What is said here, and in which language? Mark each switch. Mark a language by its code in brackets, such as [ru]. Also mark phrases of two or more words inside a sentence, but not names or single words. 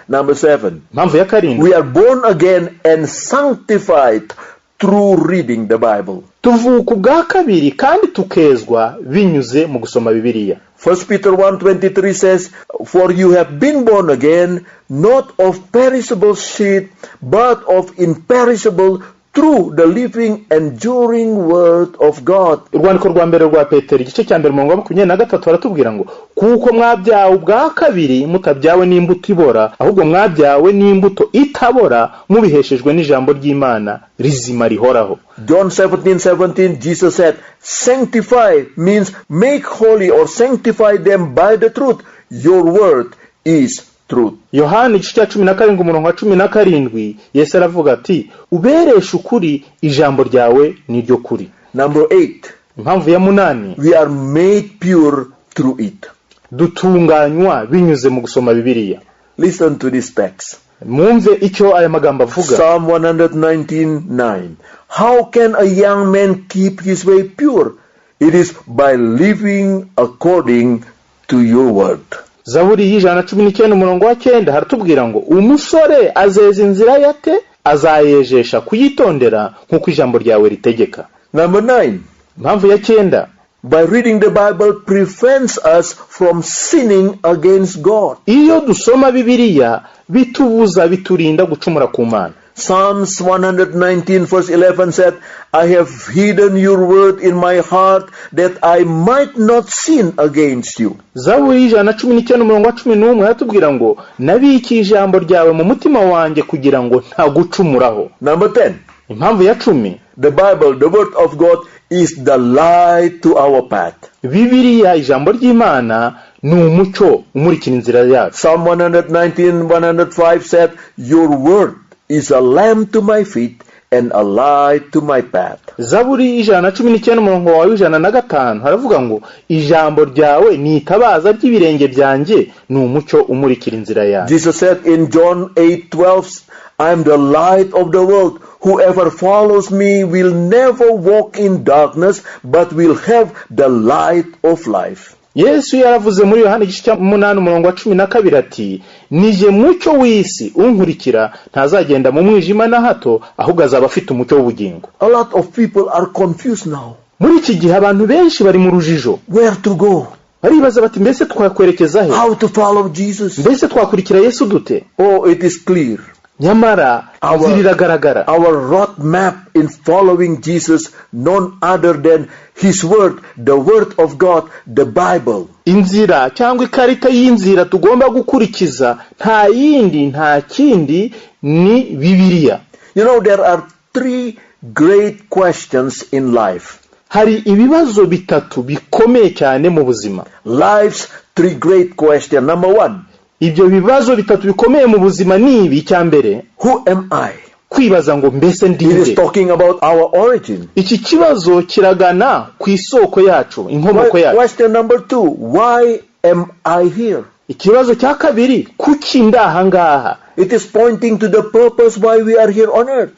[en] Number 7. [rw] Impamvu ya karindwi, [en] We are born again and sanctified through reading the Bible. [rw] tuvuka ubwa kabiri kandi tukezwa binyuze mu gusoma Bibiliya. [en] 1 Peter 1:23 says, For you have been born again, not of perishable seed, but of imperishable, through the living, enduring word of God. [rw] Urwandiko rwa mbere rwa Petero igice cya mbere umurongo wa 23 baratubwira ngo kuko mwabyawe ubwa kabiri mutabyawe n'imbuto ibora, ahubwo mwabyawe n'imbuto itabora mubiheshejwe n'ijambo ry'Imana rizima rihoraho. [en] John 17:17, Jesus said, Sanctify means make holy or sanctify them by the truth. Your word is truth. [rw] Yohana igice cya 17 umurongo wa 17 Yesu aravuga ati ubereshe ukuri, ijambo ryawe ni ryo kuri. [en] Number 8. [rw] Impamvu ya 8, [en] We are made pure through it. [rw] dutunganywa binyuze mu gusoma Bibiliya. [en] Listen to this text. [rw] Mwumve icyo aya magambo avuga. [en] Psalm 119:9. How can a young man keep his way pure? It is by living according to your word. [rw] Zaburi y'ijana 19 umurongo wa 9 haratubwira ngo umusore azeza inzira yate, azayejesha kuyitondera nk'uko ijambo ryawe ritegeka. [en] Number 9. [rw] Impamvu ya 9, [en] By reading the Bible prevents us from sinning against God. [rw] iyo dusoma Bibiliya biturinda gucumura ku Mana. [en] Psalms 119:11 said, I have hidden your word in my heart that I might not sin against you. [rw] Zaburi y'ijana 19 umurongo wa 11 haratubwira ngo nabiki ijambo ryawe mu mutima wanjye kugira ngo ntagucumuraho. [en] Number 10. [rw] Impamvu ya 10, [en] The Bible, the word of God, is the light to our path. [rw] Bibiliya ijambo ry'Imana ni umucyo umurikira inzira yacu. [en] Psalm 119:105 said, Your word is a lamp to my feet and a light to my path. [rw] Zaburi y'ijana 19 umurongo wa 105 haravuga ngo ijambo ryawe ni itabaza ry'ibirenge byanjye, ni umucyo umurikira inzira yacu. [en] Jesus said in John 8:12, I am the light of the world. Whoever follows me will never walk in darkness, but will have the light of life. [rw] Yesu yaravuze muri Yohana igice cya 8 umurongo wa 12 ati nije mucyo w'isi, unkurikira ntazagenda mu mwijima na hato, ahubwo azaba afite umucyo w'ubugingo. [en] A lot of people are confused now. [rw] Muri iki gihe abantu benshi bari mu rujijo. [en] Where to go? [rw] Baribaza bati mbese twakwerekeza he? [en] How to follow Jesus? [rw] Mbese twakurikira Yesu dute? [en] Oh, it is clear. [rw] Nyamara ziragaragara. [en] Our road map in following Jesus, none other than His word, the word of God, the Bible. [rw] Inzira cyangwa ikarita y'inzira tugomba gukurikiza nta yindi nta kindi ni Bibiliya. [en] You know, there are 3 great questions in life. [rw] Hari ibibazo bitatu bikomeye cyane mu buzima. [en] Life's 3 great questions. Number 1. [rw] Ibyo bibazo bitatu bikomeye mu buzima ni ibi. Cyambere, [en] who am I? [rw] Kwibaza ngo mbese ndinde. [en] It is talking about our origin. [rw] Iki kibazo kiragana ku isoko yacu, inkomoko yacu. [en] Question number 2, why am I here? [rw] Ikibazo cya kabiri, kuki ndaha ngaha. [en] It is pointing to the purpose why we are here on earth.